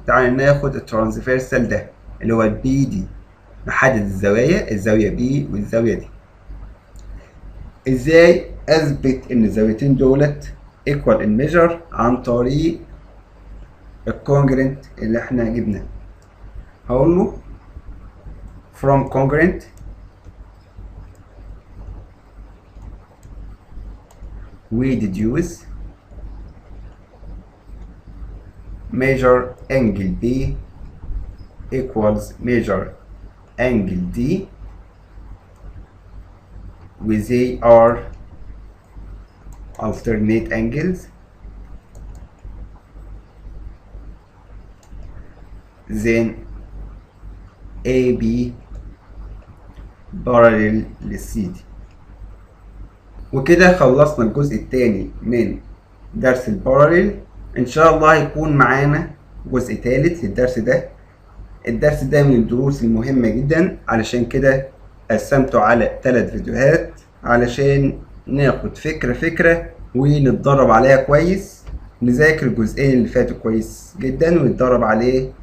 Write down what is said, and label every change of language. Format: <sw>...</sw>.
<ar>تعالى ناخد الترانسفيرسال ده اللي هو البي دي، نحدد الزوايا، الزاوية B والزاوية دي. ازاي اثبت ان الزاويتين دولت</ar> <en>Equal in measure?</en> <ar>عن طريق الكونجرنت اللي احنا جبناه. هقول له</ar> <en>from congruent we deduce measure angle B equals measure angle D with they are alternate angles. Then AB parallel للCD.</en> <ar>وكده خلصنا الجزء الثاني من درس الباراليل. ان شاء الله هيكون معانا جزء ثالث للدرس ده. الدرس ده من الدروس المهمة جدا، علشان كده قسمته على 3 فيديوهات علشان ناخد فكرة ونتدرب عليها كويس، نذاكر الجزئين اللي فاتوا كويس جدا ونتدرب عليه.</ar>